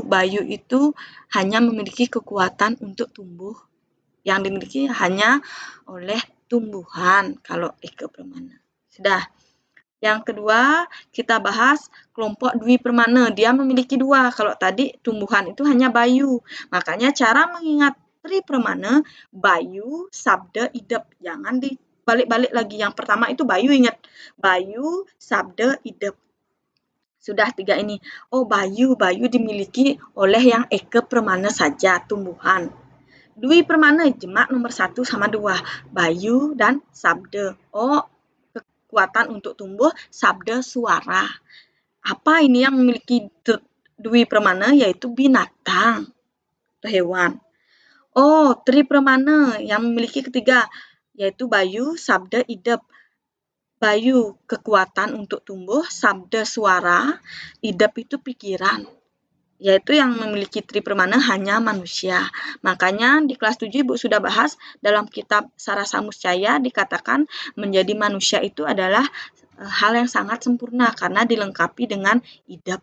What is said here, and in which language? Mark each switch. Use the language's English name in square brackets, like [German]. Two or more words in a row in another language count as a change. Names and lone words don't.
[Indonesian] Bayu itu hanya memiliki kekuatan untuk tumbuh. Yang dimiliki hanya oleh tumbuhan kalau Eka Pramana. Sudah. Yang kedua, kita bahas kelompok Dwi Pramana. Dia memiliki 2. Kalau tadi tumbuhan itu hanya bayu. Makanya cara mengingat Tri Pramana, bayu, sabda, idep. Jangan dibalik-balik lagi. Yang pertama itu bayu, ingat. Bayu, sabda, idep. Sudah 3 ini. Oh, bayu dimiliki oleh yang Eka Pramana saja, tumbuhan. Dwi Pramana, jemak nomor 1 sama 2. Bayu dan sabda. Oh, kekuatan untuk tumbuh, sabda, suara. Apa ini yang memiliki Dwi Pramana? Yaitu binatang atau hewan. Oh, Tri Pramana yang memiliki ketiga, yaitu bayu, sabda, idep. Bayu, kekuatan untuk tumbuh, sabda, suara, idep itu pikiran. Yaitu yang memiliki Tri Pramana hanya manusia. Makanya di kelas 7 Ibu sudah bahas dalam kitab Sarasa Muscaya dikatakan menjadi manusia itu adalah hal yang sangat sempurna karena dilengkapi dengan idep.